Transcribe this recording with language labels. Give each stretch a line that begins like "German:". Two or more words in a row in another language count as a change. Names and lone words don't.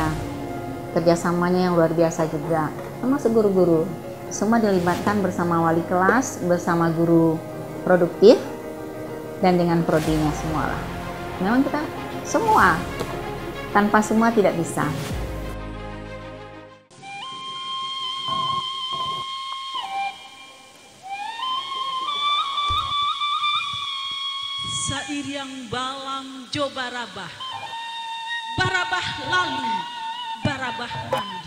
Indonesian: Kerjasamanya yang luar biasa juga, termasuk guru-guru. Semua dilibatkan bersama wali kelas, bersama guru produktif, dan dengan prodinya semua lah. Memang kita semua, tanpa semua tidak bisa.
Minangkabau: Sairiang balang jo barabah, barabah lalu, barabah mandi.